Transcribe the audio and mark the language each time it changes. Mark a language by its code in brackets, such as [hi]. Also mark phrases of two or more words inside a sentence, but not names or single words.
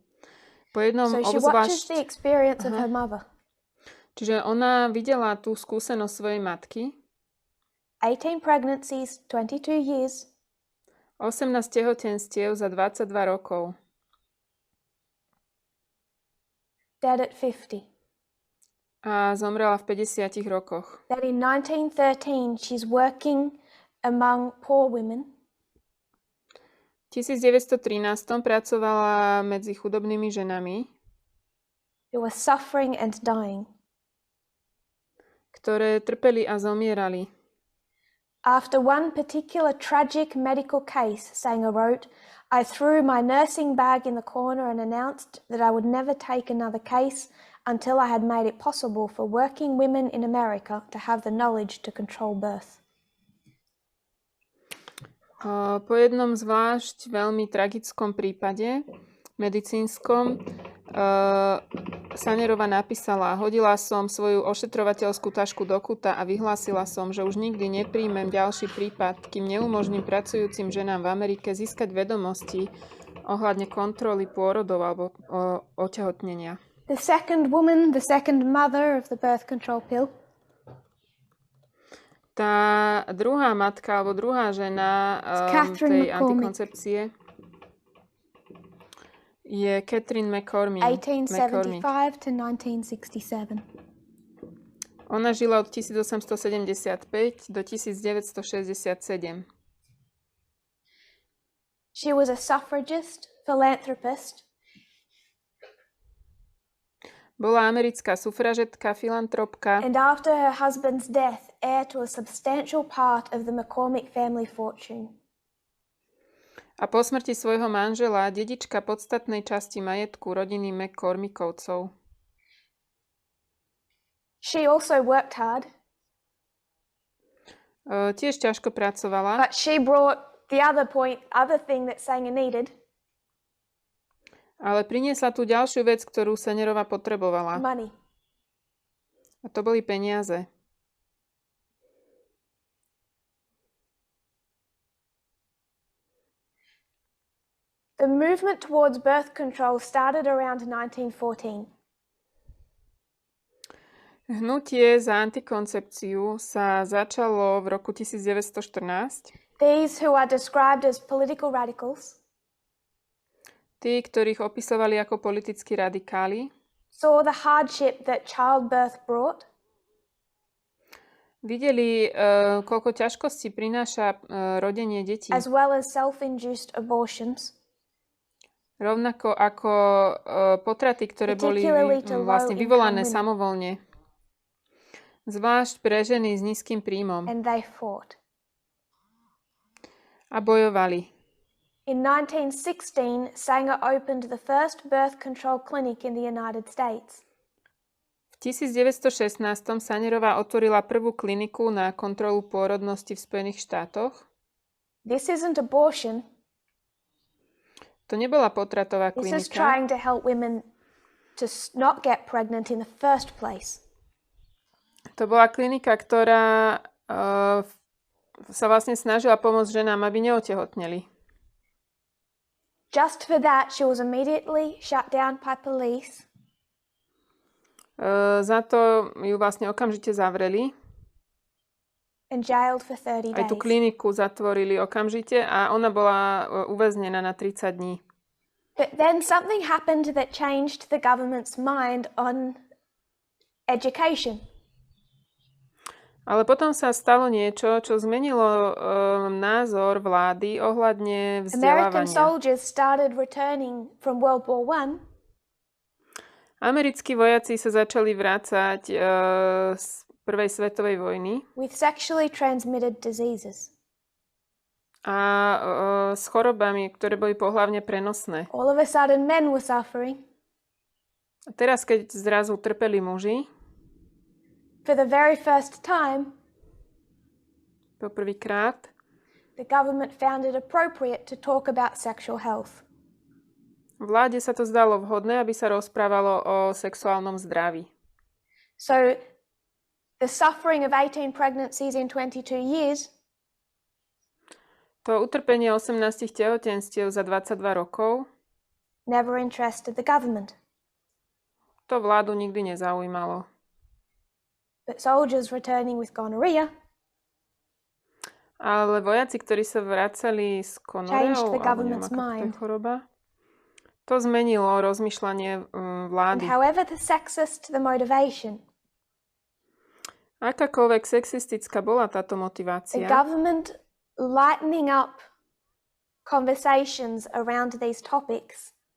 [sk] Po jednom Čiže ona videla tú skúsenosť svojej matky. [en] 18 pregnancies, 22 years. [sk] 18 tehotenstiev za 22 rokov. [en] Dead at 50. [sk] A zomrela v 50 rokoch. [en] That in 1913 she's working among poor women. [sk] V 1913 pracovala medzi chudobnými ženami, [en] who were suffering and dying. [sk] Ktoré trpeli a zomierali. [en] After one particular tragic medical case, Sanger wrote, I threw my nursing bag in the corner and announced that I would never take another case until I had made it possible for working women in America to have the knowledge to control birth. [sk] Po jednom zvlášť veľmi tragickom prípade medicínskom Sangerová napísala: hodila som svoju ošetrovateľskú tašku do kuta a vyhlásila som, že už nikdy nepríjmem ďalší prípad, kým neumožním pracujúcim ženám v Amerike získať vedomosti ohľadne kontroly pôrodov alebo otehotnenia. [en] The second woman, the second mother of the birth control pill. [sk] Tá druhá matka alebo druhá žena tej antikoncepcie je Catherine McCormick. [en] 1875 to 1967. [sk] Ona žila od 1875 do 1967. [en] She was a suffragist, philanthropist, [sk] Bola americká sufražetka, filantropka [en] and after her husband's death, heir to a substantial part of the McCormick family fortune. [sk] a po smrti svojho manžela dedička podstatnej časti majetku rodiny McCormickovcov. [en] She also worked hard, [sk] Tiež ťažko pracovala, [en] but she brought the other thing that Sanger needed, [sk] ale priniesla tú ďalšiu vec, ktorú Sangerová potrebovala. [en] money. [sk] A to boli peniaze. [en] The movement towards birth control started around 1914. [sk] Hnutie za antikoncepciu sa začalo v roku 1914. [en] These who are described as political radicals [sk] Tí, ktorých opisovali ako politickí radikáli, [en] saw the hardship that childbirth brought, [sk] videli, koľko ťažkostí prináša rodenie detí. [en] as well as self-induced abortions, [sk] Rovnako ako potraty, ktoré boli [en] particularly to [sk] vlastne [en] low-income [sk] vyvolané [en] women. [sk] samovolne. Zvlášť pre ženy s nízkym príjmom. [en] and they fought. [sk] A bojovali. [en] In 1916, Sanger opened the first birth control clinic in the United States. [sk] V 1916 Sangerová otvorila prvú kliniku na kontrolu pôrodnosti v Spojených štátoch. [en] This isn't abortion. [sk] To nebola potratová [en] This is [sk] klinika. [en] trying to help women to not get pregnant in the first place. [sk] To bola klinika, ktorá sa vlastne snažila pomôcť ženám, aby neotehotneli. [en] Just for that, she was immediately shut down by police [sk] Za to ju vlastne okamžite zavreli. [en] and jailed for 30 [sk] Aj tú [en] days. [sk] kliniku zatvorili okamžite a ona bola uväznená na 30 dní. [en] But then something happened that changed the government's mind on education. [sk] Ale potom sa stalo niečo, čo zmenilo názor vlády ohľadne [en] American [sk] vzdelávania. [en] soldiers started returning from World War I [sk] Americkí vojaci sa začali vrácať z prvej svetovej vojny [en] with sexually transmitted diseases. [sk] a s chorobami, ktoré boli pohlavne prenosné. [en] All of a sudden, men were suffering. [sk] A teraz, keď zrazu trpeli muži, [en] For the very first time, [sk] poprvýkrát, [en] the government found it appropriate to talk about sexual health. [sk] vláde sa to zdalo vhodné, aby sa rozprávalo o sexuálnom zdraví. [en] So, the suffering of 18 pregnancies in 22 years [sk] To utrpenie 18 tehotenstiev za 22 rokov, [en] never interested the government. [sk] to vládu nikdy nezaujímalo. [en] But soldiers returning with gonorrhea [sk] Ale vojaci, ktorí sa vracali s [en] changed [sk] konoreou, [en] the [sk] alebo neviem, [en] government's [sk] aká to je [en] mind. [sk] choroba, to zmenilo rozmýšľanie [en] And [sk] vlády. [en] however the sexist the motivation, [sk] Akákoľvek sexistická bola táto [en] the [sk] motivácia, [en] government lightening up conversations around these topics